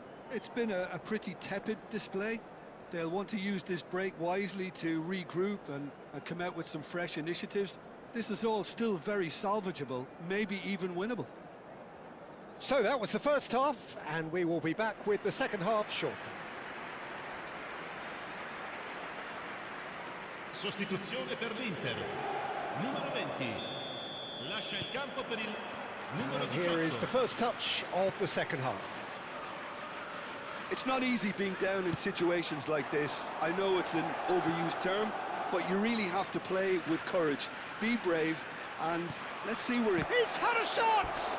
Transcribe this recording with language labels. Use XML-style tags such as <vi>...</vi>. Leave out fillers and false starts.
<en>It's been a pretty tepid display. They'll want to use this break wisely to regroup and come out with some fresh initiatives. This is all still very salvageable, maybe even winnable. So that was the first half, and we will be back with the second half shortly.</en> <it>Sostituzione per l'Inter. Numero 20. Lascia il campo per il numero 18.</it> <en>Here is the first touch of the second half. It's not easy being down in situations like this. I know it's an overused term, but you really have to play with courage. Be brave, and let's see where it... He's had a shot!</en>